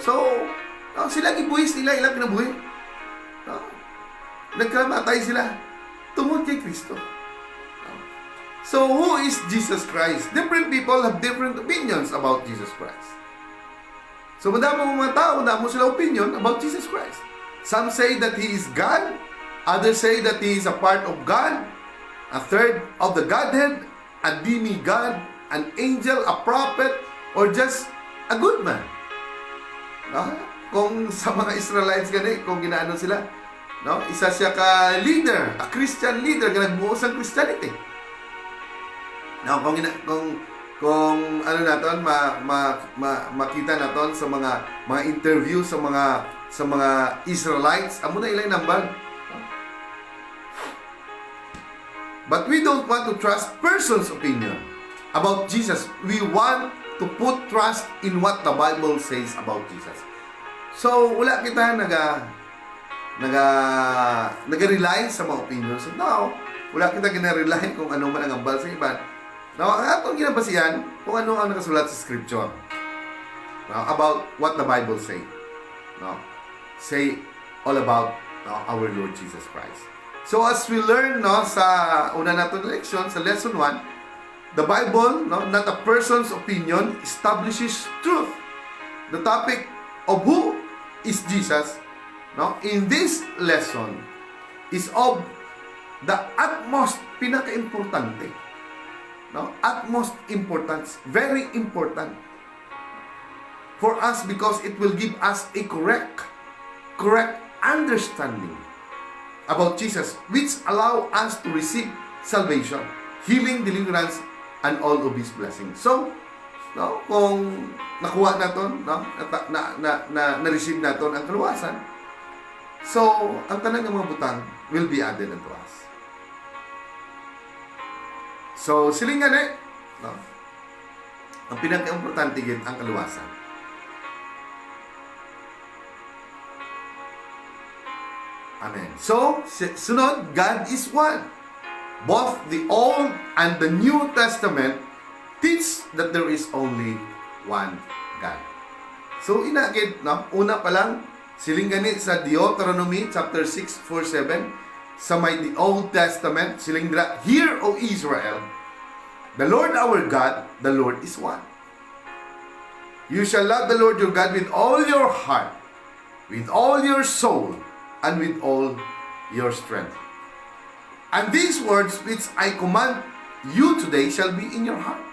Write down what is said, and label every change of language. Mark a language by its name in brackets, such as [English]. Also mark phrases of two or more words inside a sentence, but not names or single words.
[Hiligaynon] So, no, sila gibuhis nila ilang kinabuhi. No? Nagkamatay sila tungod kay Kristo. No? [English] So, who is Jesus Christ? Different people have different opinions about Jesus Christ. So, [Hiligaynon] madamo mga tao, madamo sila [English] opinion about Jesus Christ. Some say that He is God. Others say that He is a part of God, a third of the Godhead, a demigod, an angel, a prophet, or just a good man. No? [Hiligaynon] Kung sa mga Israelites gani, kung ginaano sila, no? Isa siya ka leader, [English] a Christian leader, [Hiligaynon] nga nagbuo sa Christianity. No, kung ano naton makita naton sa mga interview sa mga Israelites, amo na ilang nambal. [English] But we don't want to trust person's opinion about Jesus. We want to put trust in what the Bible says about Jesus. So, [Hiligaynon] wala kita naga-rely sa mga opinions. No, wala kita gina-rely kung ano man ang ambal sa iba. Now, ang atong ginabasihan kung ano ang nakasulat sa Scripture. [English] No, about what the Bible say. No, say all about our Lord Jesus Christ. So as we learn, no, [Filipino] sa una natin leksyon, sa [English] lesson 1, the Bible, no, not a person's opinion, establishes truth. The topic of who is Jesus, no, in this lesson is of the utmost pinaka-importante. No? Utmost importance, very important for us because it will give us a correct understanding about Jesus, which allow us to receive salvation, healing, deliverance, and all of His blessings. So, no, [Hiligaynon] kung nakuha natin, no, na-receive natin ang kaluwasan, so, ang tanan ng mga butang [English] will be added unto us. [Hiligaynon] So, silingan no? Ang pinaka-importante gid ang kaluwasan. Amen. So, sunod, [English] God is one. Both the Old and the New Testament teach that there is only one God. So, [Hiligaynon] inagid, no? Una pa lang, silingan sa Deuteronomy chapter 6, 4-7, sa may [English] the Old Testament, [Hiligaynon] silindra, [English] Hear, O Israel, the Lord our God, the Lord is one. You shall love the Lord your God with all your heart, with all your soul, and with all your strength. And these words which I command you today shall be in your heart.